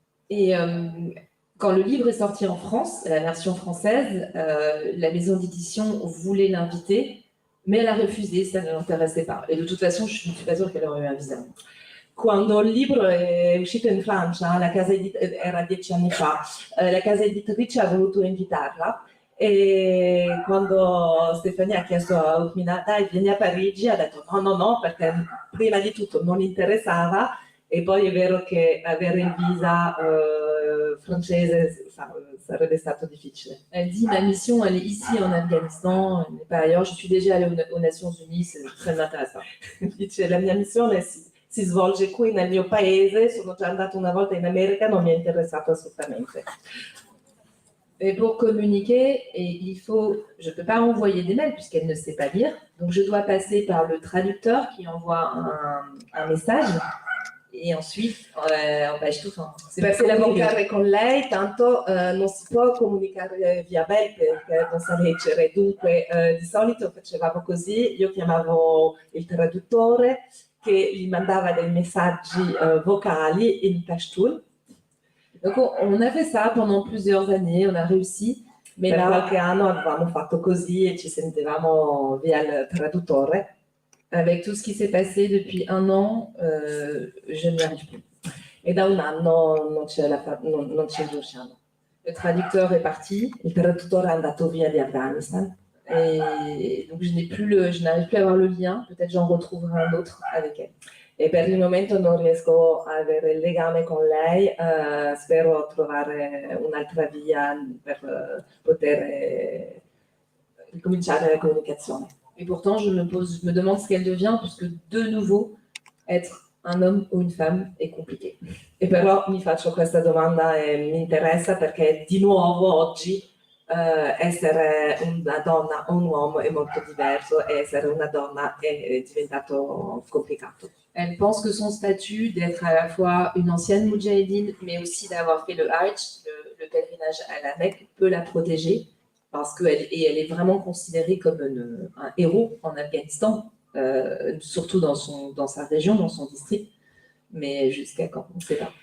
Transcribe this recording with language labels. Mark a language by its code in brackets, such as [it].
[fr] Et quand le livre est sorti en France, la version française, la maison d'édition voulait l'inviter, mais elle a refusé, ça ne l'intéressait pas. Et de toute façon, je ne suis pas sûre qu'elle aurait eu un visa. [it] Quando il libro è uscito in Francia, era 10 anni fa, la casa editrice ha voluto invitarla, e quando Stefania ha chiesto a Hukmina, dai, vieni a Parigi, ha detto no, perché prima di tutto non interessava, e poi è vero che avere il visa francese sarebbe stato difficile. [fr] Elle dit, ma mission, elle est ici en Afghanistan, elle n'est pas ailleurs, je suis déjà allée aux Nations Unies, ça ne m'intéresse pas. [it] Dice, la mia missione si svolge qui nel mio paese, sono già andata una volta in America, non mi è interessato assolutamente. [fr] Et pour communiquer, je ne peux pas envoyer des mails puisqu'elle ne sait pas lire, donc je dois passer par le traducteur qui envoie un message. E ensuite, [it] per comunicare con lei, tanto non si può comunicare via mail perché non sa leggere, dunque di solito facevamo così, io chiamavo il traduttore che gli mandava dei messaggi vocali in Pashtun. [fr] Donc on a fait ça pendant plusieurs années, on a réussi. [it] Per qualche anno avevamo fatto così e ci sentivamo via il traduttore. [fr] Avec tout ce qui s'est passé depuis un an, je n'y arrive plus. [it] E da un anno non ci riusciamo. [fr] Le traducteur est parti. [it] Il traduttore è andato via di Afghanistan. [fr] Et donc je n'arrive plus à avoir le lien. Peut-être j'en retrouverai un autre avec elle. [it] E per il momento non riesco a avere il legame con lei. Spero trovare un'altra via per poter ricominciare la comunicazione. [fr] Et pourtant, je me demande ce qu'elle devient, puisque de nouveau, être un homme ou une femme è compliqué. [it] E però mi faccio questa domanda e mi interessa, perché di nuovo oggi essere una donna o un uomo è molto diverso, e essere una donna è diventato complicato. [fr] Elle pense que son statut d'être à la fois une ancienne moudjahidine, mais aussi d'avoir fait le Hajj, le pèlerinage à la Mecque, peut la protéger. Parce qu'elle est vraiment considérée comme un héros en Afghanistan, surtout dans sa région, dans son district, mais jusqu'à quand, on ne sait pas.